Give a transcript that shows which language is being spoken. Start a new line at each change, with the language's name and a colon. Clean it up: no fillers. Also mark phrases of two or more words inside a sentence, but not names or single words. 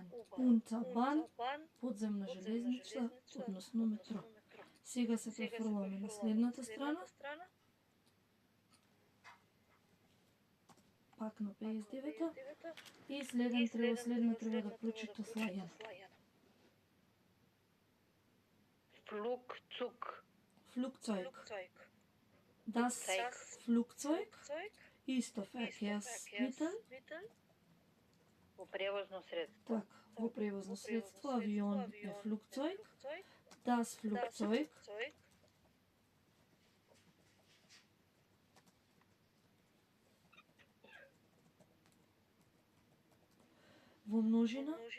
German: U-Bahn,
Macedonian: подземна железница, односно метро. Сега се префрламе на следната страна. Пак на 59-та. И следна треба да прочита Слајан.
German: Flugzeug. Flugzeug. Das Flugzeug ist der Verkehrsmittel.
Macedonian: Во превозно средство. Так, во превозно средство, авион е Flugzeug.
German: Das Flugzeug.
Macedonian: Во множина.